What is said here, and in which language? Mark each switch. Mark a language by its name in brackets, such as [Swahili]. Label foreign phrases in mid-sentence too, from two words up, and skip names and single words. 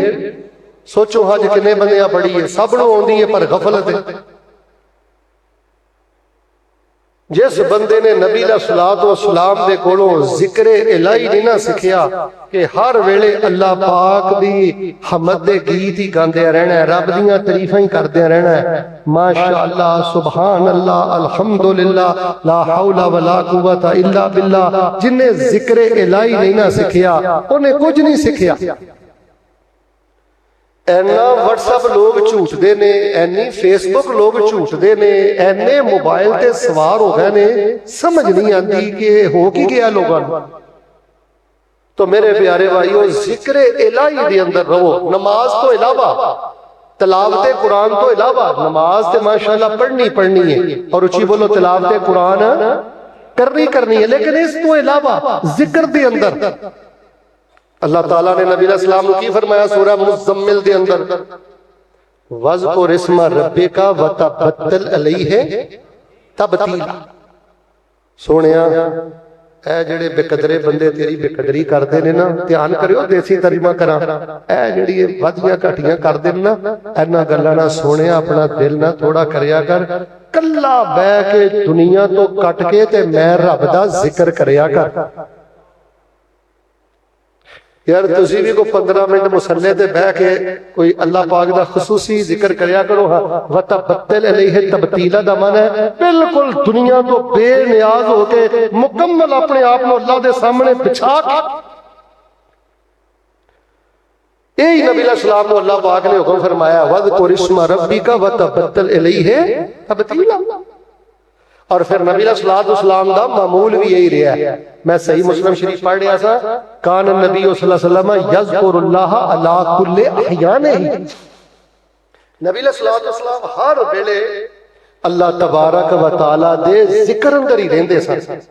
[Punjabi] سوچو حج کنے بندیاں پڑھی ہے، سب نو آندی ہے پر غفلت ہے. جس بندے نے نبی [Arabic] علیہ الصلوۃ والسلام [Punjabi] دے کولوں ذکر الہی نہیں نہ سکھیا کہ ہر ویلے اللہ پاک دی حمد دے گیت ہی گاندے رہنا ہے، رب دیاں تعریفاں ہی کردے رہنا ہے، [Arabic] ماشاءاللہ سبحان اللہ الحمدللہ لا حول ولا قوت الا باللہ، [Punjabi] جن نے ذکر الہی نہیں نہ سکھیا انہیں کچھ نہیں سکھیا۔ اینا واٹس اپ لوگ جھوٹ دے نے، اینی فیس بک لوگ جھوٹ دے نے، اینے موبائل تے سوار ہو گئے نے، سمجھ نہیں آتی کہ ہو کی گیا لوگاں۔ تو میرے پیارے بھائیو، ذکر الہی دے اندر رہو، نماز تو علاوہ، تلاوت قرآن تو علاوہ، نماز تے ماشاءاللہ پڑھنی ہے، اور اچھی بولو تلاوت قرآن کرنی ہے، لیکن اس تو علاوہ ذکر دے اندر اللہ تعالیٰ نے نبی [Arabic] علیہ السلام [Punjabi] نے کی فرمایا سورہ مزمل دے اندر، [Arabic] وَذْكُرِ اسْمَ رَبِّكَ وَتَبَتَّلْ عَلَيْهِ تَبْتِيلًا۔ [Punjabi] سونیا اے جڑے بے قدرے بندے تیری بے قدری کردے نے نا، دھیان کریو دیسی ترجمہ کراں، اے جڑی ودیاں گھٹیاں کردے نے نا، اینا گلاں نہ سونیا اپنا دل نہ تھوڑا کریا کر، کلا بہ کے دنیا تو کٹ کے تے میں رب دا ذکر کریا کر۔ یار تسی بھی کو 15 منٹ مسلے تے بہ کے کوئی اللہ پاک دا خصوصی ذکر کریا کرو۔ [Arabic] وَتَبَتَّلْ عَلَيْهِ تَبْتِيلًا [Punjabi] دا معنی ہے بالکل دنیا تو بے نیاز ہو کے مکمل اپنے آپ کو اللہ دے سامنے بچھا کے۔ یہی نبی [Arabic] علیہ السلام [Punjabi] کو اللہ پاک نے حکم فرمایا [Arabic] وَذْكُرِ اسْمَ رَبِّكَ وَتَبَتَّلْ عَلَيْهِ تَبْتِيلًا۔ [Punjabi] اور پھر نبی [Arabic] علیہ السلام [Punjabi] دا معمول بھی یہی رہا ہے۔ میں صحیح مسلم شریف پڑھ رہا سا، [Arabic] کان النبی صلی اللہ علیہ وسلم یذکر اللہ علی کل احیانہ، [Punjabi] نبی [Arabic] علیہ السلام [Punjabi] ہر ویلے [Arabic] اللہ تبارک و تعالی [Punjabi] دے ذکر اندر ہی رہندے سن۔